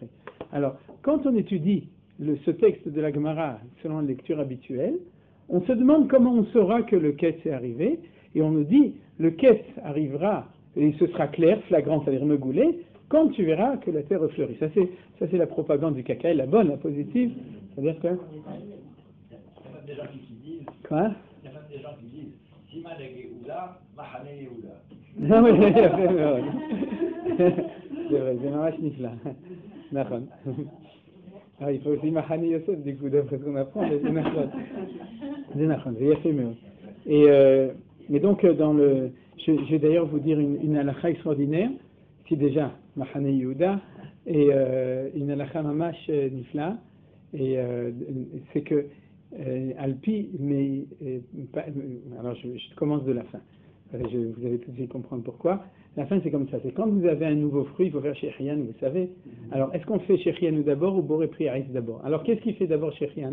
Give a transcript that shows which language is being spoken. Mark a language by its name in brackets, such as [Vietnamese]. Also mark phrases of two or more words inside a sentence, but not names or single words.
[French] Alors, quand on étudie ce texte de la Gemara selon la lecture habituelle, on se demande comment on saura que le Ketz est arrivé, et on nous dit le Ketz arrivera, et ce sera clair, flagrant, c'est-à-dire megoulé, quand tu verras que la terre fleurit. Ça c'est la propagande du caca, la bonne, la positive, c'est-à-dire que... Il y a même des gens qui disent... Quoi? Il y a même des gens qui disent Siman Yehuda, Mahane Yehuda. Non, oui, c'est vrai, c'est [Hebrew] ממש נפלא. [French] Nachon. Ah, il faut aussi Mahane Yosef, du coup, d'après ce qu'on apprend, mais c'est Nachon. C'est Nachon, c'est [Hebrew] יפה מאוד. [French] Et donc, je vais d'ailleurs vous dire une halakha extraordinaire, qui déjà, Mahane Yehuda, et une halakha [Hebrew] ממש נפלא, [French] et c'est que Alpi, mais alors je commence de la fin. Vous allez tout de suite comprendre pourquoi. La fin c'est comme ça, c'est quand vous avez un nouveau fruit, il faut faire Shechian, vous savez. Alors est-ce qu'on fait Shechian d'abord ou [Hebrew] בורא פרי העץ [French] d'abord? Alors qu'est-ce qui fait d'abord Shechian?